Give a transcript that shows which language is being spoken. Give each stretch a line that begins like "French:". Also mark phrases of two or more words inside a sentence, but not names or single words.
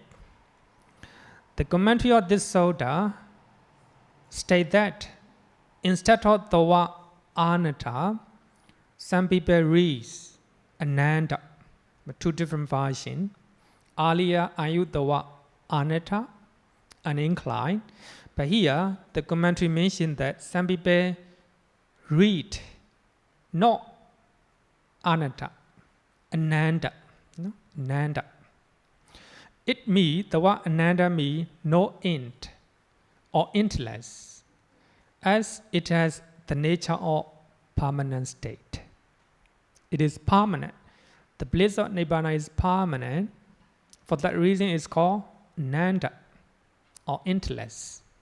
English: The commentary of this sutta states that instead of the word anatta, some people read ananda, but two different versions. Earlier, I used the word anatta, uninclined, but here the commentary mentioned that some people read not anatta, ananda, ananda. It means, the word ananda means no end or endless, as it has the nature of permanent state. It is permanent. The bliss of Nibbana is permanent. For that reason, it's called ananda or endless.